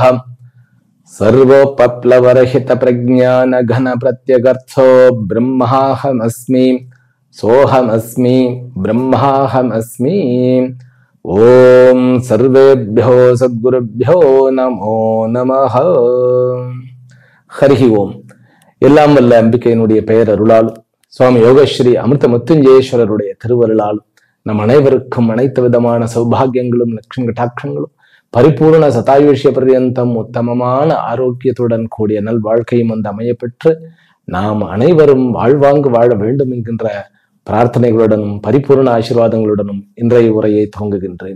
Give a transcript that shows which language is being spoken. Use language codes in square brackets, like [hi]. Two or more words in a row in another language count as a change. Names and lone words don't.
[sa] सर्वोपप्लवरहित प्रज्ञान घन प्रत्यगर्थो ब्रह्माहमस्मि सोहमस्मि ब्रह्माहमस्मि। ओम सर्वेभ्यो सद्गुरुभ्यो नमो नमः। हरि ओम। [ta] எல்லாம் வல்ல அம்பிகையினுடைய பெயர் அருளாலும் சுவாமி யோகஸ்ரீ அமிர்த முத்துஞ்சேஸ்வரருடைய திருவருளாலும் நம் அனைவருக்கும் அனைத்து விதமான சௌபாகியங்களும் லட்சுமி கட்டாட்சங்களும் பரிபூர்ண சதாயுஷ்ய பர்யந்தம் உத்தமமான ஆரோக்கியத்துடன் கூடிய நல் வாழ்க்கையும் வந்து அமைய பெற்று நாம் அனைவரும் வாழ்வாங்கு வாழ வேண்டும் என்கின்ற பிரார்த்தனைகளுடனும் பரிபூர்ண ஆசீர்வாதங்களுடனும் இன்றைய உரையை துவங்குகின்றேன்.